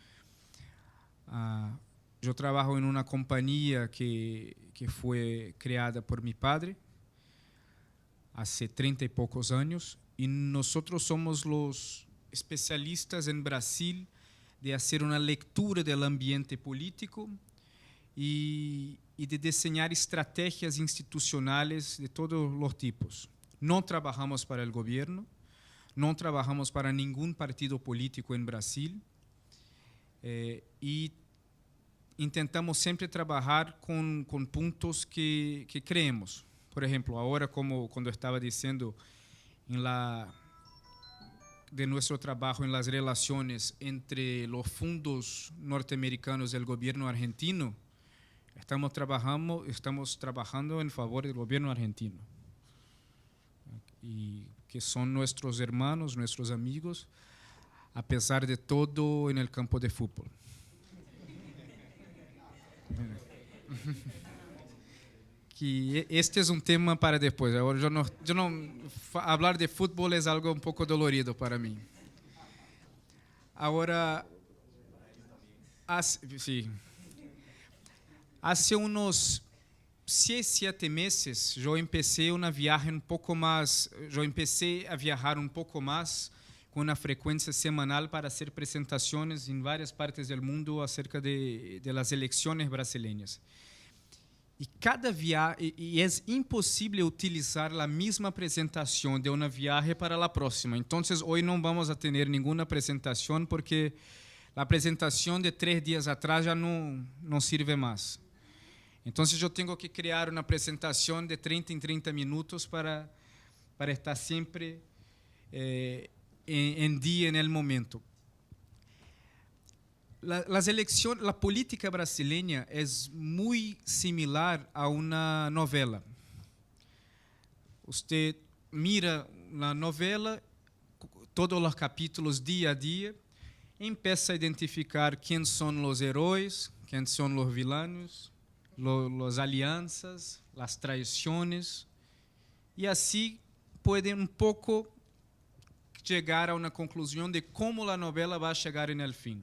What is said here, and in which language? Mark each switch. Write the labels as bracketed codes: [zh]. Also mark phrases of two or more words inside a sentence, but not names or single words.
[es] Yo trabajo en una compañía que fue creada por mi padre hace 30 y pocos años, y nosotros somos los especialistas en Brasil de hacer una lectura del ambiente político y de diseñar estrategias institucionales de todos los tipos. No trabajamos para el gobierno, no trabajamos para ningún partido político en Brasil, y intentamos [pt] sempre trabalhar com pontos [es] que creemos. [pt] Por exemplo, agora, como quando eu estava dizendo de nosso trabalho em las relações entre os fundos norte-americanos e o governo argentino, estamos trabalhando em favor do governo argentino, e que são nossos hermanos, nossos amigos, apesar de todo, [es] en el campo de fútbol. [pt] Que este é um tema para depois. Agora, falar de futebol é algo um pouco dolorido para mim. Agora, [es] sí, hace unos 6-7 meses, [pt] eu empecé uma viagem a viajar um pouco mais com uma frequência semanal para fazer apresentações em várias partes do mundo acerca de las eleições brasileiras. E cada viagem, é impossível utilizar a mesma apresentação de uma viagem para a próxima. Então, hoje não vamos a ter nenhuma apresentação porque a apresentação de 3 dias atrás já não serve mais. Então, eu tenho que criar uma apresentação de 30 em 30 minutos para estar sempre em dia, [es] en el momento. Las elecciones, la política brasileña es muy similar a una novela. Usted mira la novela, todos los capítulos día a día, empieza a identificar quién son los héroes, quién son los villanos, las alianzas, las traiciones, y así puede un poco llegar a una conclusión de cómo la novela va a llegar en el fin.